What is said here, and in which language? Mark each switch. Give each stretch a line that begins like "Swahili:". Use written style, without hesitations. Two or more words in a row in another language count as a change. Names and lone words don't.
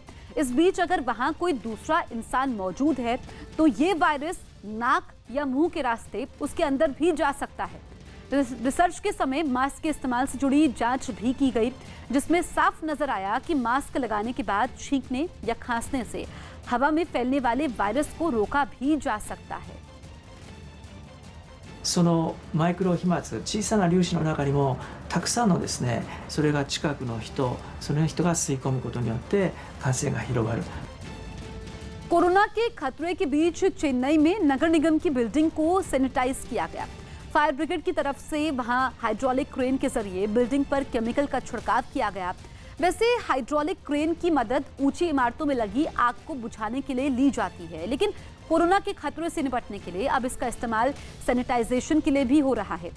Hindi: इस बीच अगर वहां कोई दूसरा इंसान मौजूद है तो ये वायरस नाक या मुंह के रास्ते उसके अंदर भी जा सकता है। रिसर्च के समय मास्क के इस्तेमाल से जुड़ी जांच भी की गई, जिसमें साफ नजर आया कि मास्क लगाने के बाद छींकने या खांसने से हवा में फैलने वाले वायरस को रोका भी जा सकता है।
Japanese: そのマイクロ飛沫、小さな粒子の中にもたくさんのですね、それが近くの人、その人が吸い込むことによって感染が広がる。
Hindi: कोरोना के खतरे के बीच चेन्नई में नगर निगम की बिल्डिंग को सैनिटाइज किया गया। फायर ब्रिगेड की तरफ से वहां हाइड्रोलिक क्रेन के जरिए बिल्डिंग पर केमिकल का छिड़काव किया गया। वैसे हाइड्रोलिक क्रेन की मदद ऊंची इमारतों में लगी आग को बुझाने के लिए ली जाती है, लेकिन कोरोना के खतरे से निपटने के लिए अब इसका इस्तेमाल सैनिटाइजेशन के लिए भी हो रहा है।